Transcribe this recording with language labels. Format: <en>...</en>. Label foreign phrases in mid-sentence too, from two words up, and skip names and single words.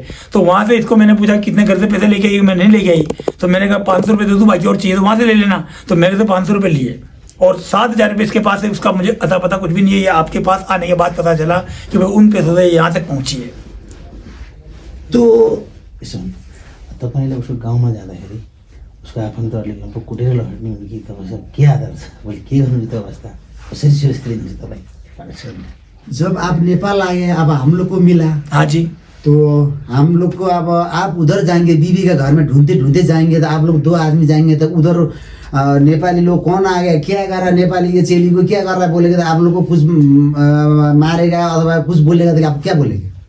<hi>तो वहाँ से इसको मैंने पूछा कितने घर से पैसे लेके आई, मैं नहीं लेके आई। तो मैंने कहा 500 रुपये दे दूँ, बाकी और चाहिए तो वहाँ से ले लेना। तो मेरे से 500 रुपये लिए और 7,000 रुपये इसके पास है। उसका मुझे अता पता कुछ भी नहीं है। ये आपके पास आने के बाद पता चला कि भाई उन पैसों से यहाँ तक पहुँची है।</hi> <ne>तो तपाईँले उसको गाउँमा जाँदाखेरि उसको आफन्तहरूले लगभग कुटेर लड्ने हुने कि तपाईँसँग के आधार छ, भोलि के गर्नु त्यो अवस्था कसरी सुरक्षित लिनुहुन्छ तपाईँ?</ne> <hi>जब आप नेपाल आए, अब हम लोग को मिला। हाँ जी। तो हम लोग को अब आप उधर जाएंगे, बीवी का घर में ढूंढते ढूंढते जाएंगे, तो आप लोग 2 आदमी जाएंगे, तो उधर नेपाली लोग कौन आ गया, क्या कर रहा, नेपाली के चेली को क्या कर रहा बोलेगा, तो आप लोग को कुछ मारेगा अथवा कुछ बोलेगा, तो आप क्या बोलेंगे?</hi>